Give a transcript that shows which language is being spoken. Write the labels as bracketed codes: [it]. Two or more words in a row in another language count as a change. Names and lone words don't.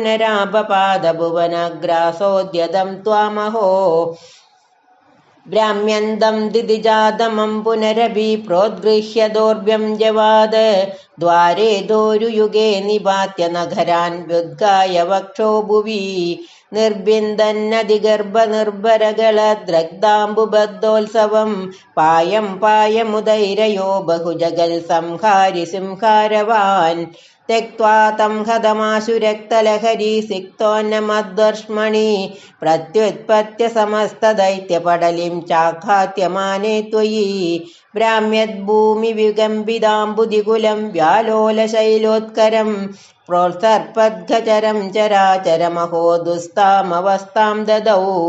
[sa] പുനരാപപാദഭുവനഗ്രാസോദ്യതം ത്വാമഹോ ഭ്രാമ്യന്തം ദിദിജാതമം പുനരഭി പ്രോദ്ഗൃഹ്യ ദൗർഭ്യം ജവാദ് ദ്വാരേ ദോരുയുഗേ നിപാത്യ നഗരാൻ വ്യുദ്ഗായ വക്ഷോ ഭുവി നിർബിന്ദന്നതിഗർഭ നിർഭരഗളദ്രഗ്ധാംബുബദ്ധോത്സവം പായം പായമുദൈരയോ ബഹുജഗൽ സംഹാരി സിംഹാരവാൻ त्यक्त्वा तं हतमाशुरक्तलहरी सिक्तोन्नमद्वर्ष्मणि प्रत्युत्पत्य समस्तदैत्यपडलिं चाघात्यमाने त्वयि भ्राम्यद्भूमिविगम्बिदाम्बुदिकुलं व्यालोलशैलोत्करं प्रोत्सर्पद्गचरं चराचरमहो दुस्तामवस्थां ददौ